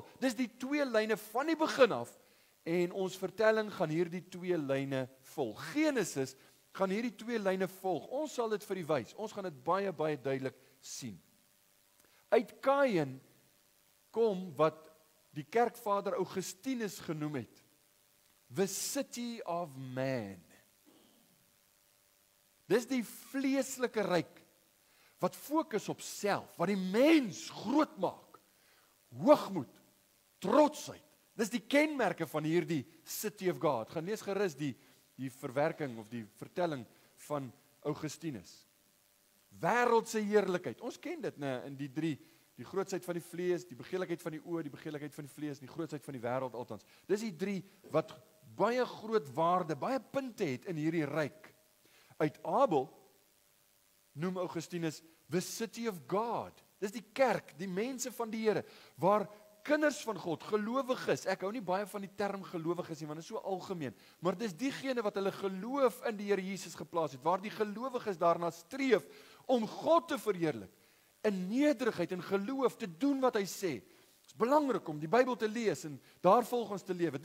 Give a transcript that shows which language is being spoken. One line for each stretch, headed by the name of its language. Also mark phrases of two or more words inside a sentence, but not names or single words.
Afrikaans: Dis die twee lyne van die begin af, en ons vertelling gaan hierdie twee lyne volg. Genesis gaan hierdie twee lyne volg. Ons sal dit vir u wys. Ons gaan dit baie, baie duidelik sien. Uit Kain kom wat die kerkvader Augustinus genoem het,
English: the city of man.
Afrikaans: Dis die vleeslike ryk, wat fokus op self, wat die mens groot maak, hoogmoed, trotsheid. Dis die kenmerke van hierdie
English: city of God.
Afrikaans: Gaan lees gerus die verwerking of die vertelling van Augustinus. Wêreldse heerlikheid. Ons ken dit in die drie, die grootsheid van die vlees, die begeerlikheid van die oë, die begeerlikheid van die vlees, en die grootsheid van die wêreld althans. Dis die drie wat baie groot waarde, baie punte het in hierdie ryk. Uit Abel noem Augustinus
English: the city of God.
Afrikaans: Dis die kerk, die mense van die Here, waar kinders van God, gelowiges, ek hou nie baie van die term gelowiges nie, want dit is so algemeen, maar dis diegene wat hulle geloof in die Here Jesus geplaas het, waar die gelowiges daarna streef om God te verheerlik, in nederigheid en geloof te doen wat hy sê, Dit is belangrik om die Bybel te lees en daar volgens te lewe.